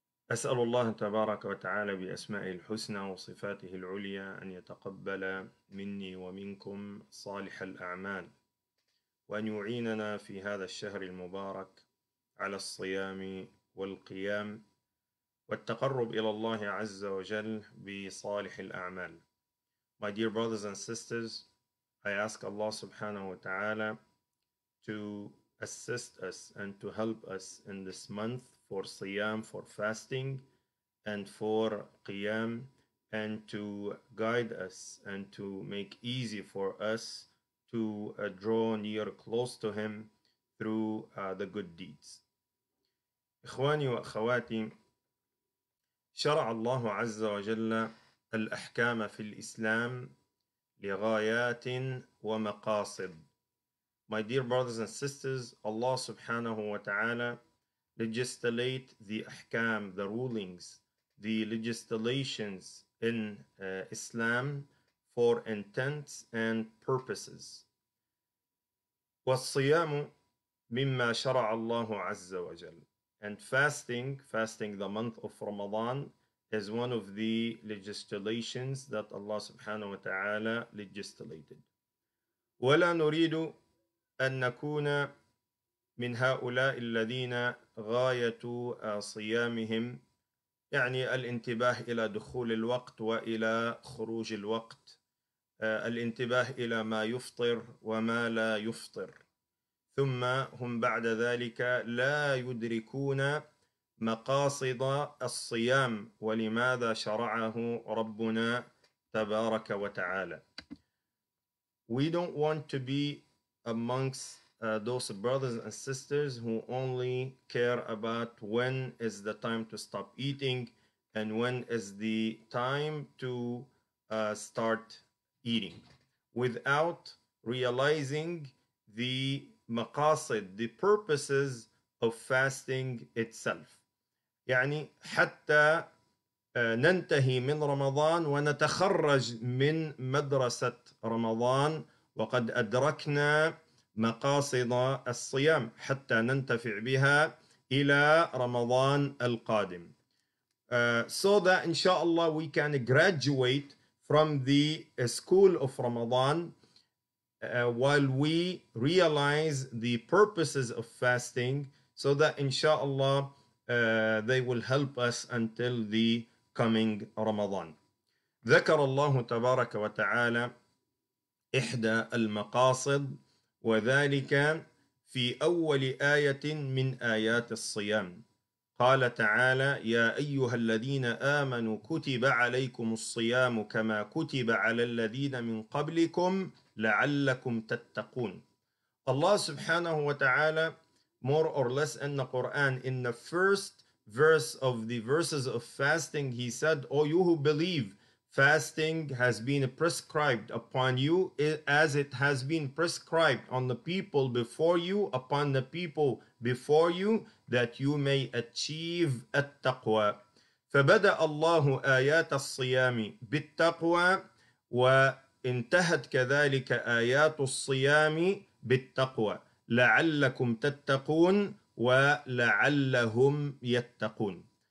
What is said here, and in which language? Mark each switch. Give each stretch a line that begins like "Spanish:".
Arabic: أسأل الله تبارك وتعالى بأسمائه الحسنى وصفاته العليا أن يتقبل مني ومنكم صالح الأعمال، وأن يعيننا في هذا الشهر المبارك على الصيام والقيام والتقرب إلى الله عز وجل بصالح الأعمال.
English: My dear brothers and sisters, I ask Allah subhanahu wa ta'ala to assist us and to help us in this month for siyam, for fasting, and for qiyam, and to guide us and to make easy for us to draw near close to Him through the good deeds.
Arabic: إخواني وأخواتي، شرع الله عز وجل الأحكام في الإسلام لغايات ومقاصد.
English: My dear brothers and sisters, Allah subhanahu wa ta'ala legislate the ahkam, the rulings, the legislations in Islam for intents and purposes.
Arabic: والصيام مما شرع الله عز وجل.
English: And fasting the month of Ramadan is one of the legislations that Allah subhanahu wa ta'ala legislated.
Arabic: ولا نريد أن نكون من هؤلاء الذين غاية صيامهم يعني الانتباه إلى دخول الوقت وإلى خروج الوقت، الانتباه إلى ما يفطر وما لا يفطر، ثم هم بعد ذلك لا يدركون مقاصد الصيام ولماذا شرعه ربنا تبارك وتعالى.
English: We don't want to be amongst those brothers and sisters who only care about when is the time to stop eating and when is the time to start eating, without realizing the maqasid, the purposes of fasting itself.
Arabic: يعني حتى ننتهي من رمضان ونتخرج من مدرسة رمضان وقد أدركنا مقاصد الصيام حتى ننتفع بها إلى رمضان القادم.
English: So that inshallah we can graduate from the school of Ramadan while we realize the purposes of fasting, so that inshallah they will help us until the coming Ramadan.
Arabic: ذكر الله تبارك وتعالى إحدى المقاصد وذلك في أول آية من آيات الصيام. قال تعالى: يا أيها الذين آمنوا كتب عليكم الصيام كما كتب على الذين من قبلكم لعلكم تتقون.
English: Allah subhanahu wa ta'ala, more or less in the Quran, in the first verse of the verses of fasting, he said, O you who believe, fasting has been prescribed upon you as it has been prescribed on the people before you, upon the people before you, that you may achieve التقوى.
Arabic: فبدأ الله آيات الصيام بالتقوى وانتهت كذلك آيات الصيام بالتقوى لعلكم تتقون ولعلهم يتقون.